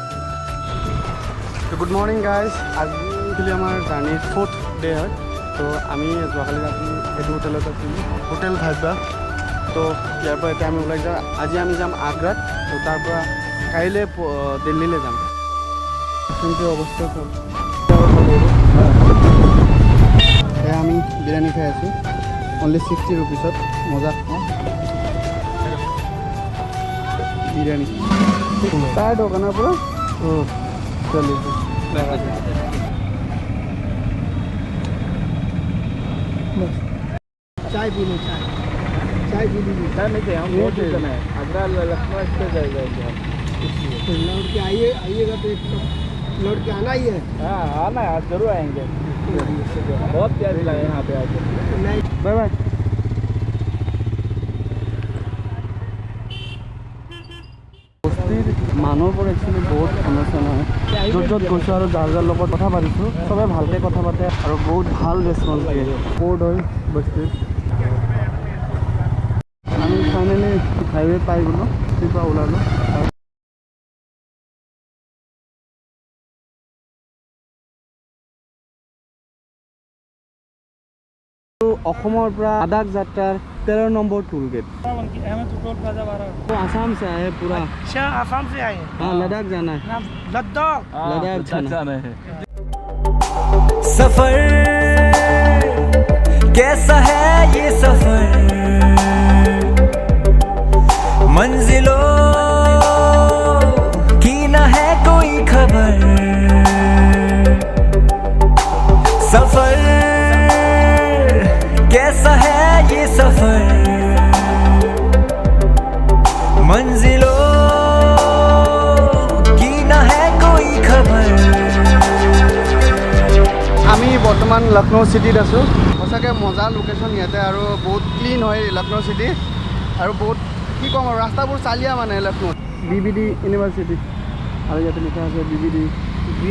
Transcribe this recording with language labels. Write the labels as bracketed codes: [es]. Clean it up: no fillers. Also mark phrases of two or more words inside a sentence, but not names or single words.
[en] Good morning guys [as] আজি আমাৰ জাৰ্ণিৰ 4th ডে হয় তো আমি যোৱাকালি ৰাতি এইটো হোটেলত আছিলোঁ হোটেল ভাইবা তো ইয়াৰ পৰা এতিয়া আমি ওলাই যাওঁ আজি আমি যাম আগ্ৰাত তো তাৰ পৰা কাইলৈ দিল্লীলৈ যাম কিন্তু অৱস্থা চব এয়া আমি বিৰিয়ানী খাই আছোঁ অনলি 60 ৰুপিছত মজা বিৰিয়ানী [hi] टायर्ड होगा ना [as] পুৰা চলিছে [hi] चाय पी लो चाय पी लीजिए चाय नहीं चाहिए हम बहुत जन है आगरा लखनऊ एक्सप्रेस जाएगा लौट के आइएगा तो एक लौट के आना ही है हाँ आना है आज जरूर आएंगे बहुत प्यार लगा यहाँ पे आके बाय बाय [as] মানুহবোৰ একচুৱেলি বহুত সমস্যা নহয় য'ত য'ত গৈছোঁ আৰু যাৰ যাৰ লগত কথা পাতিছোঁ চবে ভালকৈ কথা পাতে আৰু বহুত ভাল ৰেচপন্স দিয়ে ক'ত হয় বস্তুত আমি ফাইনেলি হাইৱে পাই গ'লোঁ তাৰ পৰা ওলালোঁ অসমৰ পৰা লাডাখ যাত্ৰাৰ 13 নম্বৰ [en] toll gate [hi] आसाम से आए पूरा अच्छा आसाम से आए हैं हाँ लद्दाख जाना है लद्दाख जाना है सफर कैसा है ये सफर मंजिलों की ना है कोई खबर सफर कैसा है ये सफर मंजिलों की ना है कोई खबर [as] আমি বৰ্তমান লক্ষ্ণৌ চিটিত আছোঁ সঁচাকৈ মজা লোকেশ্যন ইয়াতে আৰু বহুত ক্লিন হয় লক্ষ্ণৌ চিটি আৰু বহুত কি ক'ম আৰু ৰাস্তাবোৰ চালিয়া মানে লক্ষ্ণৌত BBD ইউনিভাৰ্চিটি আৰু ইয়াতে লিখা আছে BBD গ্ৰীণ